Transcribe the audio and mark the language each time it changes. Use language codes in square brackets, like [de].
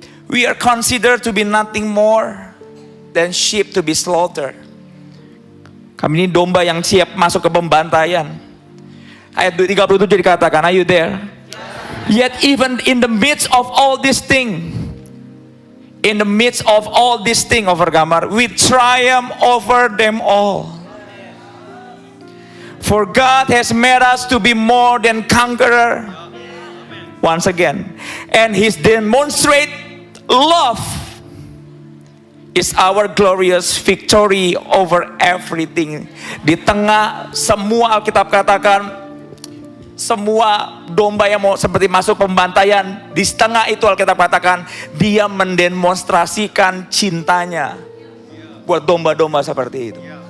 [en] We are considered to be nothing more than sheep to be slaughtered. [id] Kami ini domba yang siap masuk ke pembantaian. Ayat 37 dikatakan, [en] are you there? Yet even in the midst of all these things, overcomer, we triumph over them all. For God has made us to be more than conqueror. Once again, and His demonstrate love is our glorious victory over everything. [id] Di tengah semua Alkitab katakan, semua domba yang mau seperti masuk pembantaian, di tengah itu Alkitab katakan, Dia mendemonstrasikan cintanya buat domba-domba seperti itu.